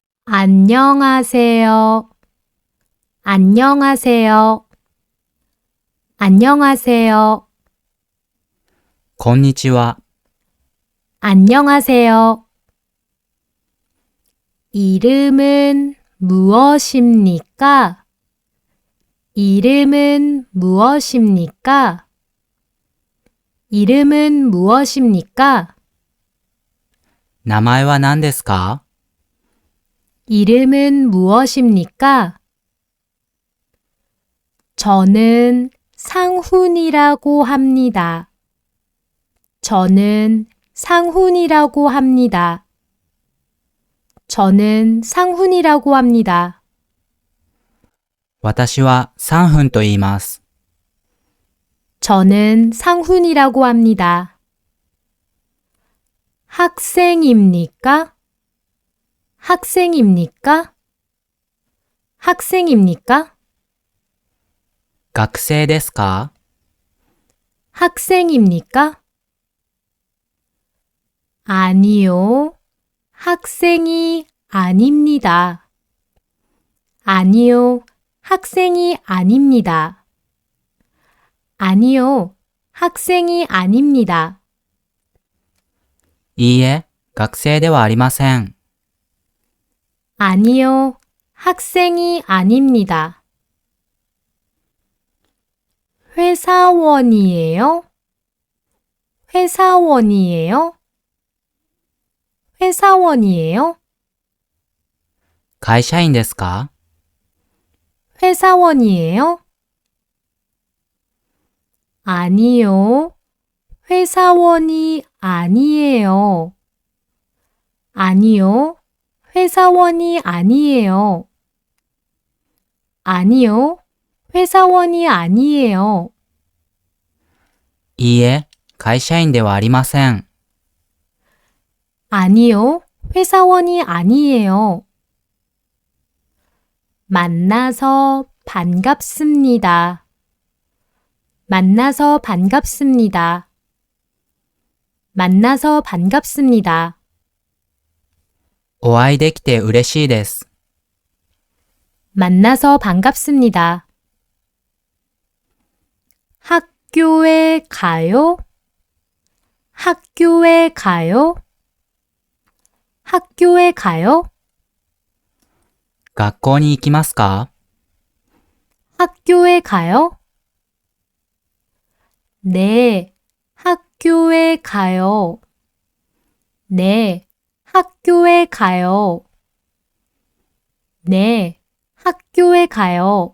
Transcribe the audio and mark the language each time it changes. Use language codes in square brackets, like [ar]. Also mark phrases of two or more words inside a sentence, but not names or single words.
[ko] 안녕하세요. 안녕하세요. 안녕하세요. [ja] こんにちは。 [ko] 안녕하세요. 이름은 무엇입니까? 이름은 무엇입니까? 이름은 무엇입니까? [ja] 名前は何ですか？ [ko] 이름은 무엇입니까? 저는 상훈이라고 합니다. 저는 상훈이라고 합니다. 저는 상훈이라고 합니다. [ja] 私は3分と言います。 [ko] 저는 상훈이라고 합니다. 학생입니까? 학생입니까? 학생입니까? [ja] 学生ですか？ [ko] 학생입니까? 아니요. 학생이 아닙니다. 아니요. 학생이 아닙니다. 아니요. 학생이 아닙니다. [ja] いいえ、学生ではありません。 [ko] 아니요. 학생이 아닙니다. 회사원이에요? 회사원이에요? 회사원이에요? [ja] 会社員ですか？ [ko] 회사원이에요? 아니요. 회사원이 아니에요. 아니요. 회사원이 아니에요. 아니요. 회사원이 아니에요. [ja] いいえ、会社員ではありません。 [ko] 아니요. 회사원이 아니에요. 만나서 반갑습니다. 만나서 반갑습니다. 만나서 반갑습니다. [ja] お会いできて嬉しいです。 [ko] 만나서 반갑습니다. 학교에 가요? 학교에 가요? 학교에 가요? [ja] 学校に行きますか？ [ko] 학교에 가요? 네, 학교에 가요. 네, 학교에 가요. 네, 학교에 가요.